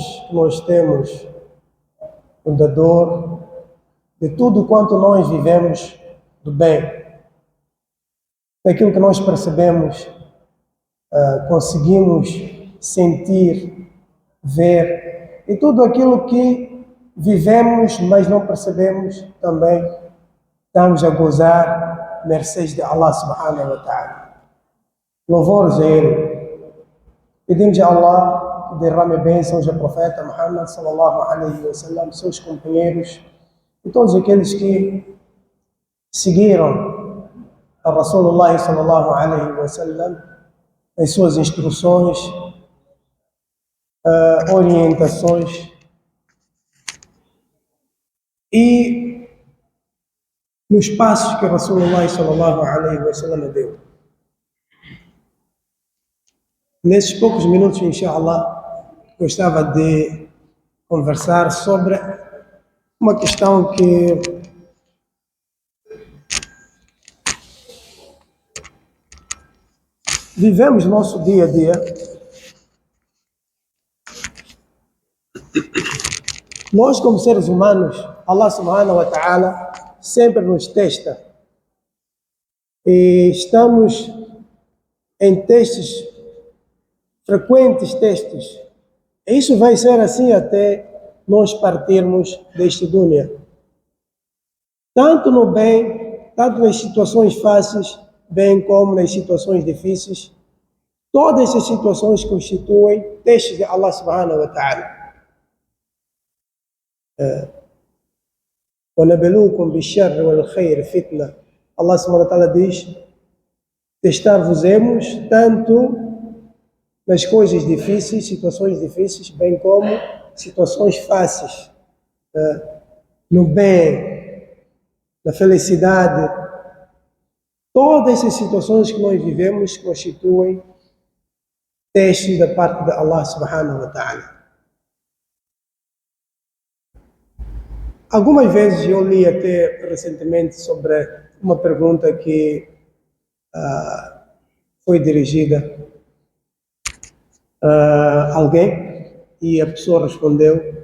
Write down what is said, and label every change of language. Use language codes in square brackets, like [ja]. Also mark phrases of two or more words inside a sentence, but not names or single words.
[pt] que nós temos, o dador de tudo quanto nós vivemos do bem, daquilo que nós percebemos, conseguimos sentir, ver, e tudo aquilo que vivemos, mas não percebemos também. Estamos a gozar mercês de [ar] الله سبحانه وتعالى. [pt] Louvores a Ele. Pedimos a Allah que derrame bênçãos ao profeta Muhammad [ar] صلى الله عليه وسلم, [pt] seus companheiros e todos aqueles que seguiram a [ar] رسول الله صلى الله عليه وسلم, [pt] as suas instruções, orientações e nos passos que [ar] رسول الله صلى الله عليه وسلم [pt] deu. Nesses poucos minutos, inshallah, gostava de conversar sobre uma questão que vivemos no nosso dia a dia. Nós, como seres humanos, [ar] الله سبحانه وتعالى [pt] sempre nos testa, e estamos em testes, frequentes testes, e isso vai ser assim até nós partirmos deste dunya, tanto no bem, tanto nas situações fáceis, bem como nas situações difíceis. Todas essas situações constituem testes de [ar] الله سبحانه وتعالى. وَنَبْلُوكُمْ بِالشَّرِّ وَالْخَيْرِ فِتْنَةً. الله سبحانه وتعالى [pt] diz: testar-vos-emos tanto nas coisas difíceis, situações difíceis, bem como situações fáceis, no bem, na felicidade. Todas essas situações que nós vivemos constituem testes da parte de [ar] الله سبحانه وتعالى. [pt] Algumas vezes eu li até recentemente sobre uma pergunta que foi dirigida a alguém e a pessoa respondeu.